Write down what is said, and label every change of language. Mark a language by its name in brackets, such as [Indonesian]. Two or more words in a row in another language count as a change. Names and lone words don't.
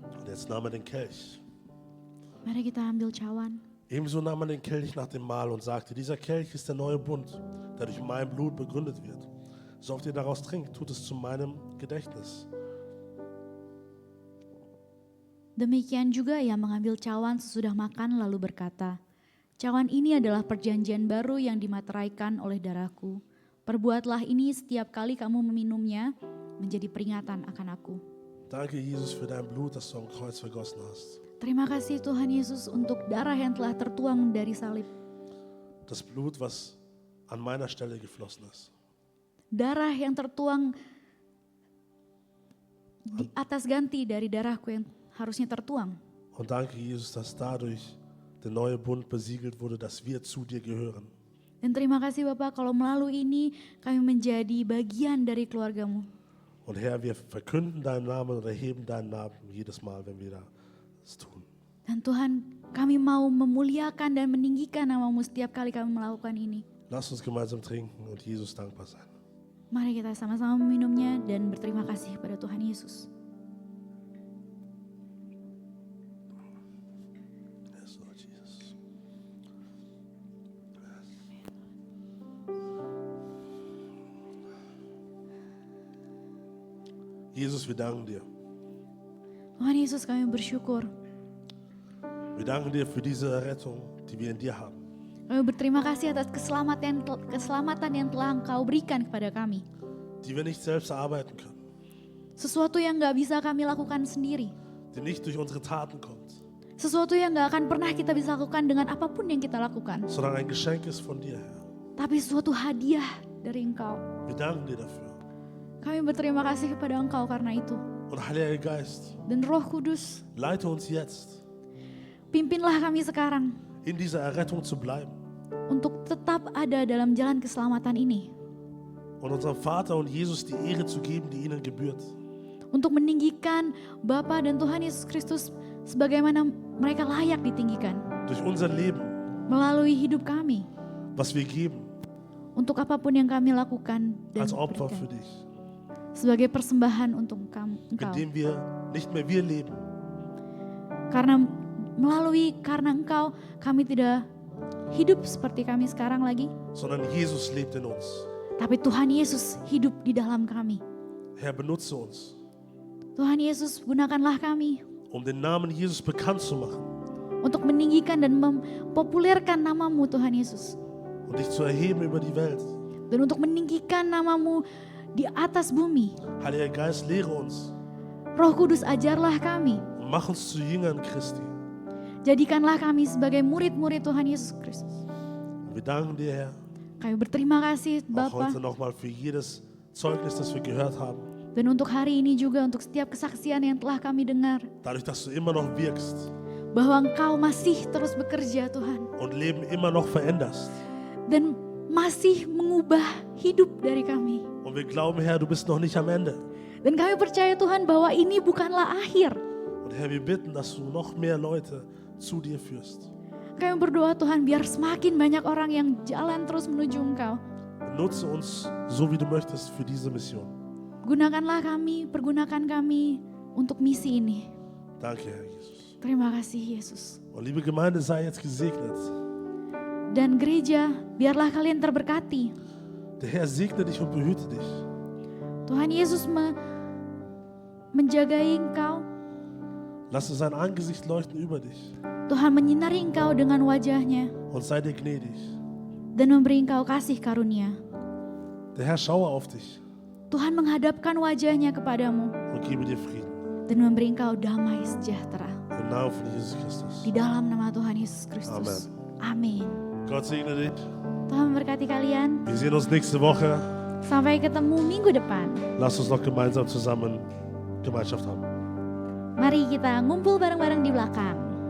[German] Jetzt nahm er den Kelch. [Indonesian] Mari kita ambil cawan. [German] Ebenso nahm er den Kelch nach dem Mahl und sagte, dieser Kelch ist der neue Bund, der durch mein Blut begründet wird. So oft ihr daraus trinkt, tut es zu meinem Gedächtnis. [Indonesian] Demikian juga ia mengambil cawan sesudah makan lalu berkata, cawan ini adalah perjanjian baru yang dimateraikan oleh darahku. Perbuatlah ini setiap kali kamu meminumnya menjadi peringatan akan aku. [German] Danke, Jesus, für dein Blut, das du am Kreuz vergossen hast. [Indonesian] Terima kasih Tuhan Yesus untuk darah yang telah tertuang dari salib. [German] Das Blut, was an meiner Stelle geflossen ist. [Indonesian] Darah yang tertuang di atas ganti dari darahku yang harusnya tertuang. [German] Und danke, Jesus, dass dadurch der neue Bund besiegelt wurde, dass wir zu dir gehören. [Indonesian] Dan terima kasih Bapak kalau melalui ini kami menjadi bagian dari keluargamu. [German] Und Herr, wir verkünden deinen Namen und erheben deinen Namen jedes Mal, wenn wir das tun. [Indonesian] Dan Tuhan, kami mau memuliakan dan meninggikan namamu setiap kali kami melakukan ini. [German] Lass uns gemeinsam trinken und Jesus dankbar sein. [Indonesian] Mari kita sama-sama meminumnya dan berterima kasih kepada Tuhan Yesus. [English] Yes, Lord Jesus. [German] Jesus, wir danken dir. [Indonesian] Tuhan Yesus, kami bersyukur. [German] Wir danken dir für diese Errettung, die wir in dir haben. [Indonesian] Kami berterima kasih atas keselamatan yang telah Engkau berikan kepada kami. [German] Die wir nicht selbst erarbeiten können, [Indonesian] Sesuatu yang gak bisa kami lakukan sendiri. [German] die nicht durch unsere Taten kommt, [Indonesian] Sesuatu yang gak akan pernah kita bisa lakukan dengan apapun yang kita lakukan. [German] sondern ein Geschenk ist von dir, Herr. [Indonesian] Tapi suatu hadiah dari Engkau. [German] Wir danken dir dafür. [Indonesian] Kami berterima kasih kepada Engkau karena itu. [German] Und Heiliger Geist, [Indonesian] Dan Roh Kudus, [German] leite uns jetzt, [Indonesian] pimpinlah kami sekarang [German] in dieser Errettung zu bleiben [Indonesian] untuk tetap ada dalam jalan keselamatan ini. [German] und unserem Vater und Jesus die Ehre zu geben, die ihnen gebührt. [Indonesian] Untuk meninggikan Bapa dan Tuhan Yesus Kristus sebagaimana mereka layak ditinggikan. [German] Durch unser Leben, [Indonesian] Melalui hidup kami. [German] was wir geben, [Indonesian] Untuk apapun yang kami lakukan dan [German] als Opfer für [Indonesian] berikan. [German] dich. [Indonesian] Sebagai persembahan untuk Engkau. [German] Indem wir nicht mehr wir leben, [Indonesian] Karena Engkau kami tidak hidup seperti kami sekarang lagi. [German] sondern Jesus lebt in uns. [Indonesian] Tapi Tuhan Yesus hidup di dalam kami. [German] Herr, benutze uns, [Indonesian] Tuhan Yesus, gunakanlah kami [German] um den Namen Jesus bekannt zu machen [Indonesian] untuk meninggikan dan mempopulerkan namamu Tuhan Yesus. [German] und dich zu erheben über die Welt. [Indonesian] Dan untuk meninggikan namamu di atas bumi. [German] Heiliger Geist, lehre uns [Indonesian] Roh Kudus, ajarlah kami. [German] und mach uns zu Jüngern Christi. [Indonesian] Jadikanlah kami sebagai murid-murid Tuhan Yesus Kristus. [German] Und wir danken dir, Herr, [Indonesian] Kami berterima kasih [German] auch [Indonesian] Bapa. [German] heute nochmal für jedes Zeugnis, das wir gehört haben. [Indonesian] Dan untuk hari ini juga untuk setiap kesaksian yang telah kami dengar. [German] Dadurch, dass du immer noch wirkst [Indonesian] Bahwa Engkau masih terus bekerja Tuhan. [German] und Leben immer noch veränderst. [Indonesian] Dan masih mengubah hidup dari kami. [German] Und wir glauben, Herr, du bist noch nicht am Ende. [Indonesian] Dan kami percaya Tuhan bahwa ini bukanlah akhir. [German] Und Herr, wir bitten, dass du noch mehr Leute zu dir führst. [Indonesian] Kami berdoa Tuhan biar semakin banyak orang yang jalan terus menuju Engkau. [German] Nutze uns so, wie du möchtest, für diese Mission. [Indonesian] Gunakanlah kami, pergunakan kami untuk misi ini. [German] Danke, Herr Jesus. [Indonesian] Terima kasih Yesus. [German] Und liebe Gemeinde, sei jetzt gesegnet. [Indonesian] Dan gereja, biarlah kalian terberkati. [German] Der Herr segne dich und behüte dich. [Indonesian] Tuhan Yesus menjagai engkau. [German] Lasse sein Angesicht leuchten über dich [Indonesian] Tuhan menyinari engkau dengan wajahnya [German] und sei dir gnädig. [Indonesian] dan memberi engkau kasih karunia. [German] Der Herr schaue auf dich [Indonesian] Tuhan menghadapkan wajahnya kepadamu [German] und gebe dir Frieden. [Indonesian] dan memberi engkau damai sejahtera. [German] Im Namen von Jesus Christus. [Indonesian] Di dalam nama Tuhan Yesus Kristus. Amin. [German] Gott segne dich. [Indonesian] Tuhan memberkati kalian. [German] Wir sehen uns nächste Woche. [Indonesian] Sampai ketemu minggu depan. [German] Lass uns noch gemeinsam zusammen Gemeinschaft haben. [Indonesian] Mari kita ngumpul bareng-bareng di belakang.